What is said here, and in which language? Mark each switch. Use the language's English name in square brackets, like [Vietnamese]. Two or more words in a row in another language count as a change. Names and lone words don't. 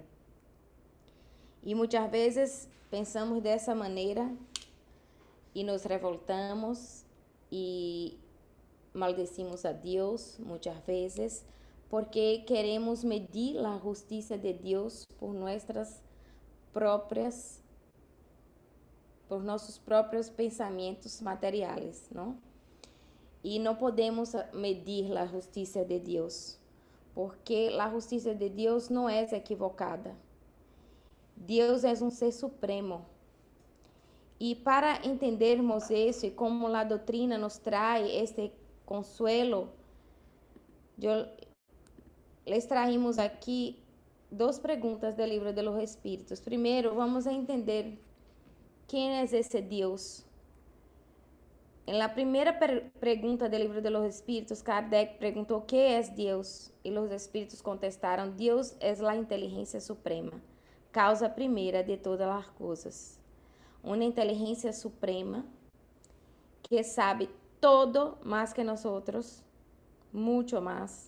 [Spanish] Y muchas veces pensamos de esa manera y nos revoltamos y maldecimos a Dios muchas veces porque queremos medir la justicia de Dios por [Portuguese] nossos próprios pensamentos [Spanish] materiales, ¿no? Y no podemos medir la justicia de Dios, porque la justicia de Dios no es equivocada. [Portuguese] Deus é um ser supremo. E para entendermos isso e como a doutrina nos traz [Spanish] este consuelo, les traímos [Portuguese] aqui duas perguntas do livro de los Espíritos. Primeiro, vamos a entender quem é esse Deus. [Spanish] En la primera pregunta del libro de los Espíritus, Kardec preguntou ¿qué es Dios? Y los Espíritus contestaron, Dios es la inteligencia suprema, causa primera de todas las cosas. Una inteligencia suprema que sabe todo más que nosotros, mucho más.